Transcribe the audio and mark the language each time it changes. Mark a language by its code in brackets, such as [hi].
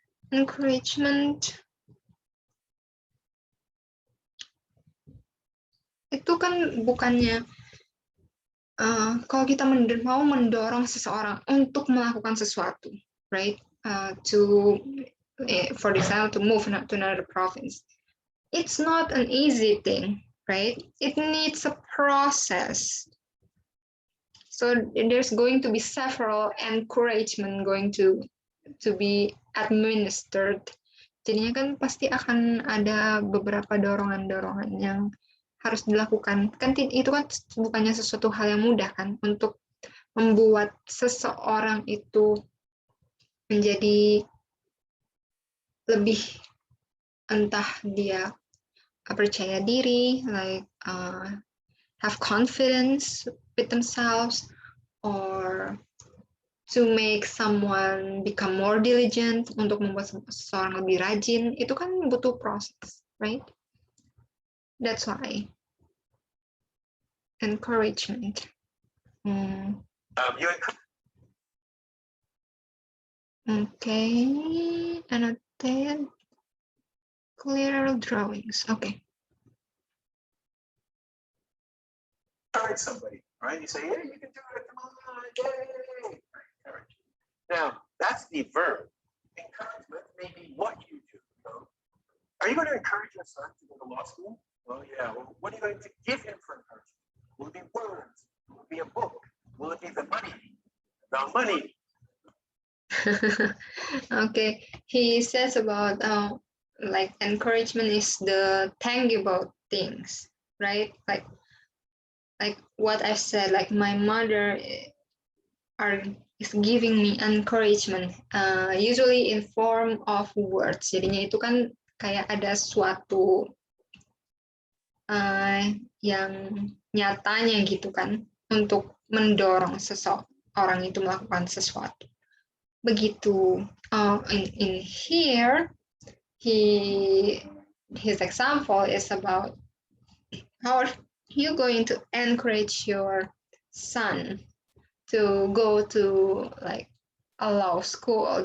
[id] Encouragement itu kan bukannya kalau kita mau mendorong seseorang untuk melakukan sesuatu, [en] right? For example, to move to another province. It's not an easy thing, right? It needs a process. So there's going to be several encouragement going to be administered. [id] Jadinya kan pasti akan ada beberapa dorongan-dorongan yang harus dilakukan. Kan itu kan bukannya sesuatu hal yang mudah kan untuk membuat seseorang itu menjadi lebih, entah dia percaya diri, [en] like have confidence with themselves, or to make someone become more diligent, [id] untuk membuat seseorang lebih rajin, itu kan butuh proses, [en] right? That's why encouragement. Okay, annotate clear drawings. Okay. Encourage somebody, right? You say, "Hey, you can do it! Come on, yay!" Encourage. Now, that's the verb. Encouragement may be what you do. So, are you going to encourage your son to go to law school? Well, yeah. Well, what are you going to give him for encouragement? Will it be words? Will it be a book? Will it be the money? The money. Okay, he says about like encouragement is the tangible things, right? Like what I said, like my mother is giving me encouragement, usually in form of words. [id] Jadinya itu kan kayak ada suatu yang nyatanya gitu kan, untuk mendorong seseorang itu melakukan sesuatu. Begitu. [en] In here, his example is about how are you going to encourage your son to go to like a law school.